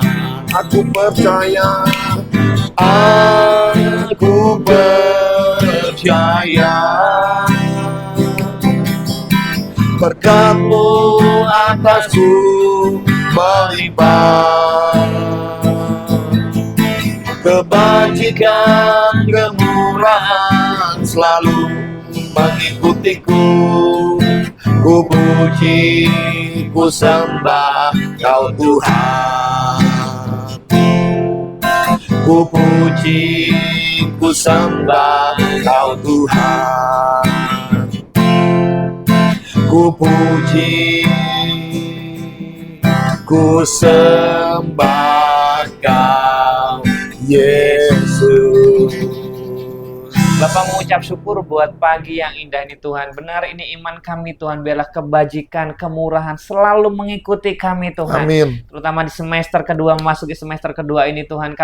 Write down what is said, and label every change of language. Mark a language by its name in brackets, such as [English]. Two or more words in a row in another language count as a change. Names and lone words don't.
[Indonesian] Aku percaya, aku percaya berkat-Mu atasku melimpah. Kebajikan, kemurahan selalu mengikutiku. Ku puji, ku sembah Kau Tuhan. Ku puji, ku sembah Kau Tuhan. Ku puji, ku sembah Kau, Yesus. Bapak mengucap syukur buat pagi yang indah ini, Tuhan. Benar, ini iman kami, Tuhan. Biarlah kebajikan, kemurahan selalu mengikuti kami, Tuhan. Amin. Terutama di semester kedua, memasuki semester kedua ini, Tuhan.